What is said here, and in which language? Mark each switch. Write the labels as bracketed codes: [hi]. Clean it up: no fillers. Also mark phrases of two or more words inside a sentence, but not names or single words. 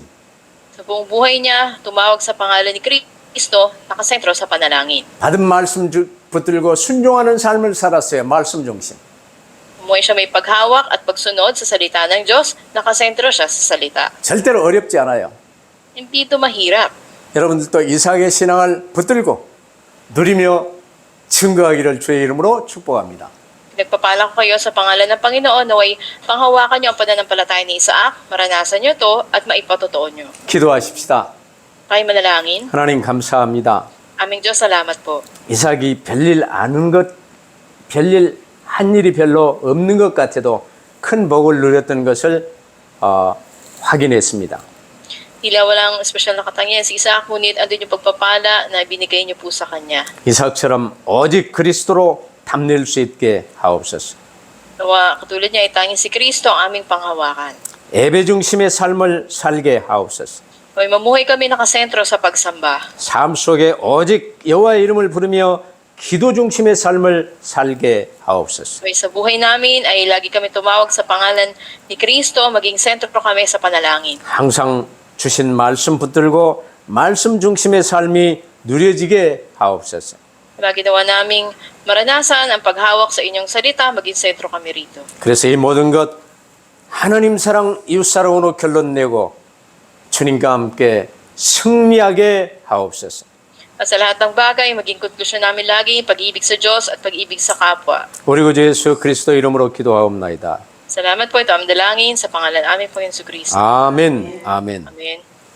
[tl] Sa buong buhay niya, tumawag sa pangalan ni Kristo, nakasentro sa panalangin. [ko] 받은 말씀 붙들고 순종하는 삶을 살았어요. 말씀 중심. [tl] Umuwi siya may paghawak at pagsunod sa salita ng Diyos, nakasentro siya sa salita. [ko] 절대로 어렵지 않아요. [tl] Hindi ito mahirap. [ko] 여러분들도 이삭의 신앙을 붙들고 누리며 증거하기를 주의 이름으로 축복합니다. [tl] Nagpapala ko kayo sa pangalan ng Panginoon, naway panghawakan niyo ang pananampalataya ni Isaac, maranasan niyo to at maipatotoo niyo. [ko] 기도하십시다. [tl] Tayo manalangin. [ko] 하나님 감사합니다. [tl] Aming Diyos, salamat po. [ko] 이삭이 별일 아는 것, 별일 한 일이 별로 없는 것 같아도 큰 복을 누렸던 것을 확인했습니다. [tl] Tila walang espesyal na katangian si Isaac, ngunit andun yung pagpapala na binigay niyo po sa kanya. [ko] 이삭처럼 오직 그리스도로 담낼 수 있게 하옵소서. [tl] Nawa katulad niya ay tanging si Kristo ang aming panghawakan. [ko] 예배 중심의 삶을 살게 하옵소서. [tl] Naway mamuhay kami nakasentro sa pagsamba. [ko] 삶 속에 오직 여호와의 이름을 부르며 기도 중심의 삶을 살게 하옵소서. [tl] Naway sa buhay namin ay lagi kami tumawag sa pangalan ni Kristo, maging sentro kami sa panalangin. [ko] 항상 주신 말씀 붙들고 말씀 중심의 삶이 누려지게 하옵소서. [tl] Lagi nawa naming maranasan ang paghawak sa inyong salita, maging sentro kami rito. [ko] 그래서 이 모든 것 하나님 사랑 이웃 사랑으로 결론 내고 주님과 함께 승리하게 하옵소서. [tl] At sa lahat ng bagay, maging konklusyon namin lagi, pag-ibig sa Diyos at pag-ibig sa kapwa. [ko] 우리 구주 예수 그리스도 이름으로 기도하옵나이다. [tl] Salamat po ito ang dalangin sa pangalan namin po Yesu Kristo. [ko] 아멘. 아멘. [tl] Amen.